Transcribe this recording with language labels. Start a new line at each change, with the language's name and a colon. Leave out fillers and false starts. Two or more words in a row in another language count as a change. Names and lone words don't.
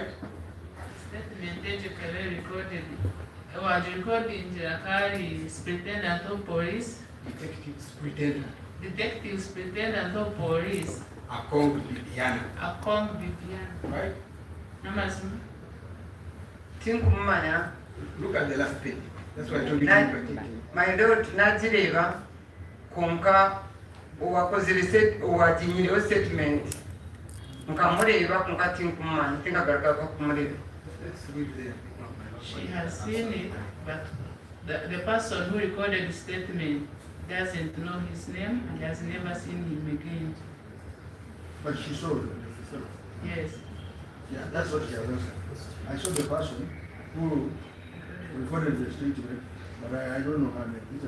English: Statement educated recorded. Was recorded in the Superintendent of Police. Detective Superintendent Detective Superintendent of Police. Akong Bibiana, Akong Bibiana. right? Amazon.
Nyankole: tinkumanya
English: Look at the last page. That's why I told you. my lord
Nyankole: nazireba konka owajinyiriwo statement nkamureba konka tinkumanya tinkagaragara kumureba.
English: Let's read there. She has seen it, but the person who recorded the statement doesn't know his name and has never seen him again. But she saw it. Yes. Yeah, that's what she has answered. I saw the person who recorded the statement, but I don't know her name, isn't it?